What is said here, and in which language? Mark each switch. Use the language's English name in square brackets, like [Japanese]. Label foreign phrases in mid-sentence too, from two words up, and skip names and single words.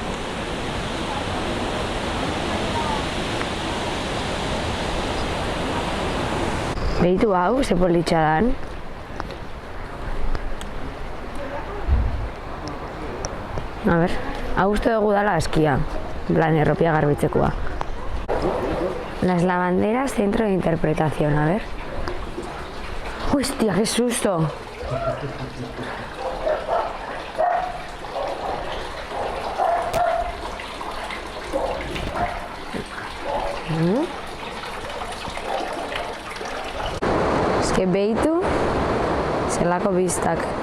[Basque] Behitu hau, ze politxa dan. A ber, hau uste dugu dala askia, [Spanish] en plan, [Basque] erropia garbitzekoa. [Spanish] Las lavanderas, centro de interpretación, a ver. Hostia, qué susto. [Basque] Ez que behitu, zelako biztak.